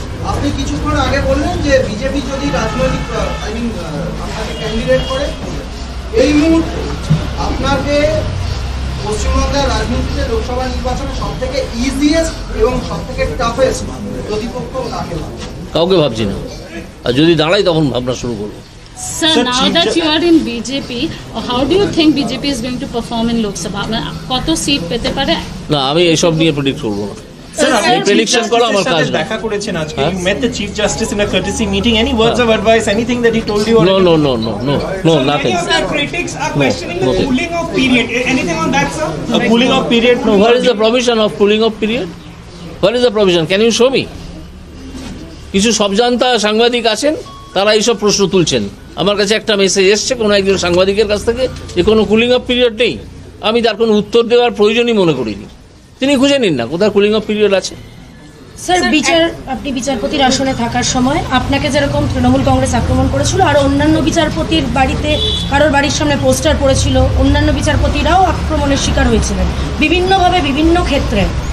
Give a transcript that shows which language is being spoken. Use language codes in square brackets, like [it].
[bn] আপনি কিছুক্ষণ আগে বললেন যে বিজেপি যদি রাজনৈতিক আপনাকে ক্যান্ডিডেট করে, এই মুহূর্তে আপনাকে পশ্চিমবঙ্গের রাজনীতিতে লোকসভা নির্বাচনে সব থেকে ইজিয়েস্ট এবং সব থেকে টাফেস্ট প্রতিপক্ষ কাকে ভাবছেন? কাউকে ভাবছি না, আর যদি দাঁড়াই তখন ভাবনা শুরু করবো। [en] Sir, now that you are in BJP, how do you think BJP is going to perform in Lok Sabha? [bn] কত সিট পেতে পারে? না, আমি এসব নিয়ে প্রেডিক্ট করবো না। এই প্রেডিকশন করা আমার কাজ না। দেখা করেছেন আজকে, [en] you met the chief justice in a courtesy meeting, any words of advice, anything that he told you? No, nothing. Sir, critics are questioning the cooling off period. Anything on that, sir? A cooling off period? No, where is the provision of cooling off period? Where is the provision? Can you show me? [bn] কিছু সবজান্তা সাংবাদিক আছেন, তারা এইসব প্রশ্ন তুলছেন। আমার কাছে একটা মেসেজ এসছে কোনো একজন সাংবাদিকের কাছ থেকে যে কোনো কুলিং অফ পিরিয়ড নেই। আমি তার কোনো উত্তর দেওয়ার প্রয়োজনই মনে করিনি। তিনি খুঁজে নিন না কোথায় কুলিং অফ পিরিয়ড আছে। স্যার, আপনি বিচারপতির আসনে থাকার সময় আপনাকে যেরকম তৃণমূল কংগ্রেস আক্রমণ করেছিল, আর অন্যান্য বিচারপতির বাড়িতে কারোর বাড়ির সামনে পোস্টার পড়েছিল, অন্যান্য বিচারপতিরাও আক্রমণের শিকার হয়েছিলেন বিভিন্নভাবে বিভিন্ন ক্ষেত্রে।